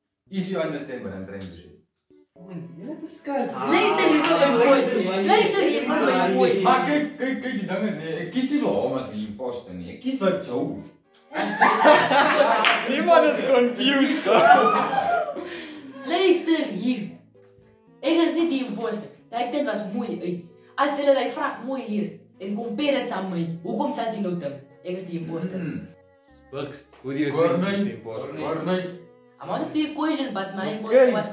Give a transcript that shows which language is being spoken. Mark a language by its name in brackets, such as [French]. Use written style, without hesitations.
[English] If you understand what I'm trying to say. [Afrikaans] Julle discuss. Luister hier vir my woord. Luister hier vir my woord. Maar kyk, die ding is nee, ek kies nie vir hom as die imposter nie. Ek kies vir Joe. Niemand is confused. Luister hier. Ek is nie die imposter. Die kind was mooi uit. As jy die vraag mooi lees en compare dit aan my, hoekom sal jy nou dink ek is die imposter? [English] Bugs, who do you think is the Corney. imposter? I'm out of the equation, but my imposter was